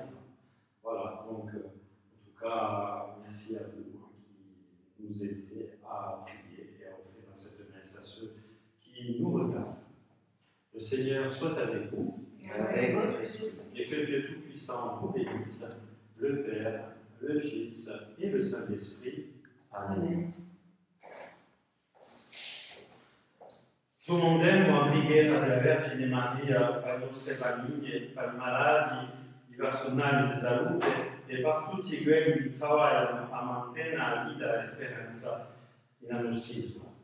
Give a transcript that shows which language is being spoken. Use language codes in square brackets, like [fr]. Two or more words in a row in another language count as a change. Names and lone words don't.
[fr] Voilà, donc en tout cas, merci à vous qui nous aidez à prier et à offrir cette messe à ceux qui nous regardent. Le Seigneur soit avec vous, Et avec votre esprit. et que Dieu Tout-Puissant vous bénisse, le Père, le Fils et le Saint-Esprit. Amen. [it] Domandemmo a preghiera della Vergine Maria per le nostre famiglie, per i malati, i personali di salute e per tutti quelli che lavorano a mantenere la vita e speranza nella nostra isola.